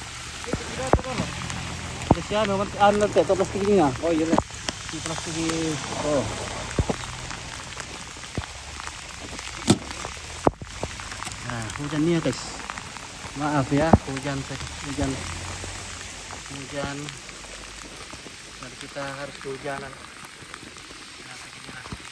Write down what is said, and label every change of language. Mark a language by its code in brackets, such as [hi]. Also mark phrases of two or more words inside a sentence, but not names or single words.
[tl] Siya no, ano lang ito, plastic niya. Oh, yun lang. Yung plastic oh. [id] Nah, hujan nih ya guys. Maaf ya, hujan. Dan kita harus kehujanan. Nah, beginilah.